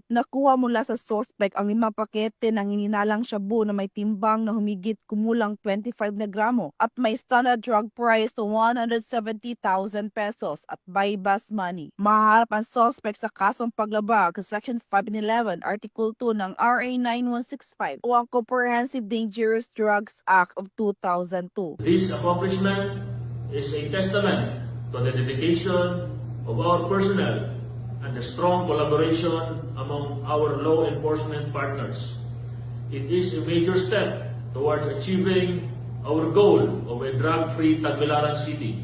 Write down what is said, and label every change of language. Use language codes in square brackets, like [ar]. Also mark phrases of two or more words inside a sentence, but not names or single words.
[tl] Nakuha mula sa suspect ang 5 pakete ng ininalang shabu na may timbang na humigit kumulang 25 na gramo at may [en] standard drug price to [tl] 170,000 pesos at bypass money. Maharap ang suspect sa kasong paglabag sa Section 511 Article 2 ng RA 9165 o ang Comprehensive Dangerous Drugs Act of 2002. [en] This accomplishment is a testament to the dedication of our personnel and the strong collaboration among our law enforcement partners. It is a major step towards achieving our goal of a drug-free Tagbilaran City.